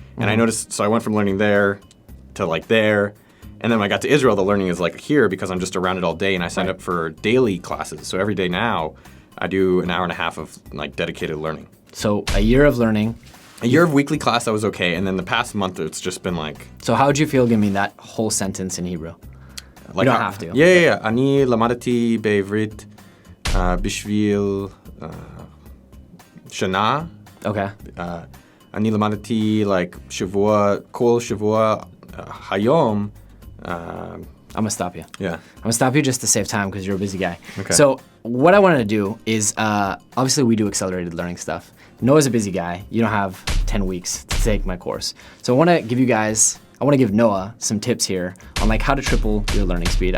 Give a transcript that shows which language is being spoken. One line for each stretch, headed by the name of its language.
English: And I noticed, so I went from learning there to like there. And then when I got to Israel, the learning is like here because I'm just around it all day, and I signed up for daily classes. So every day now, I do an hour and a half of like dedicated learning. So a year of learning. A year of weekly class, I was okay. And then the past month, it's just been like... So how would you feel giving me that whole sentence in Hebrew? Like, you don't have to. Yeah.
Hebrew: אני למדתי בעברית בשביל שנה.
English: Okay.
Hebrew: אני למדתי like כל שבוע היום.
English: I'm going to stop you. Yeah. I'm going to stop you just to save time because you're a busy guy. Okay. So what I wanted to do is, obviously we do accelerated learning stuff. Noah's a busy guy. You don't have 10 weeks to take my course. So I want to give Noah some tips here on like how to triple your learning speed.